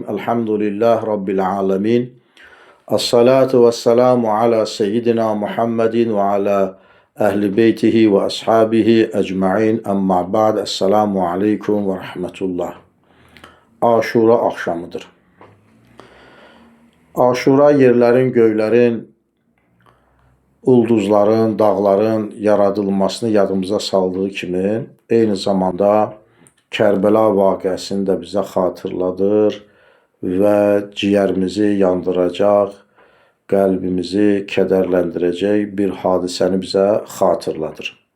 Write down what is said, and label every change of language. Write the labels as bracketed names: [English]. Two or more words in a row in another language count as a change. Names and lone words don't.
[Arabic] الحمد لله رب العالمين والصلاة والسلام على سيدنا محمد وعلى أهل بيته وأصحابه أجمعين. أما بعد. السلام عليكم ورحمة الله. [Turkish] Aşura akşamıdır. [Azerbaijani] Aşura yerlerin, göylerin, ulduzların, dağların yaradılmasını yadımıza saldığı kimi, eyni zamanda Kərbəla vaqiəsini də bizə xatırladır və ciyərimizi yandıracaq, qəlbimizi kədərləndirəcək bir hadisəni bizə xatırladır.